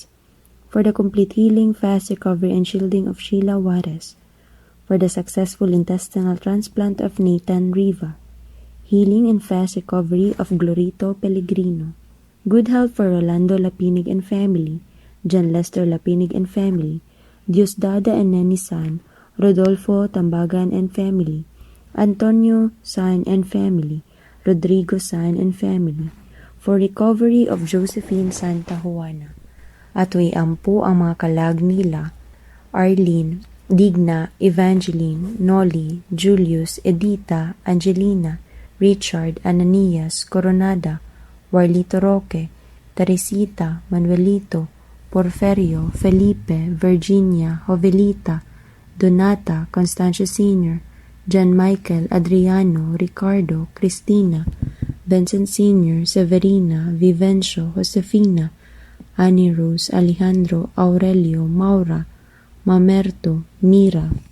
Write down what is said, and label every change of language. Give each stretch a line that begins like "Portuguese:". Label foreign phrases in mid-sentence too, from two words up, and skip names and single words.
English: for the complete healing, fast recovery, and shielding of Sheila Juarez, for the successful intestinal transplant of Nathan Riva, healing and fast recovery of Glorito Pellegrino, good health for Rolando Lapinig and family, John Lester Lapinig and family, Diosdada and Neni San, Rodolfo Tambagan and family, Antonio San and family, Rodrigo San and family, for recovery of Josephine Santa Juana.
Cebuano: Ato'y ampo ang mga kalag nila, Arlene, Digna, Evangeline, Nolly, Julius, Edita, Angelina, Richard, Ananias, Coronada, Warlito Roque, Teresita, Manuelito, Porferio, Felipe, Virginia, Jovelita, Donata, Constancio Sr., John Michael, Adriano, Ricardo, Cristina, Vincent Sr., Severina, Vivencio, Josefina, Annie Rose, Alejandro, Aurelio, Maura, Mamerto, Mira,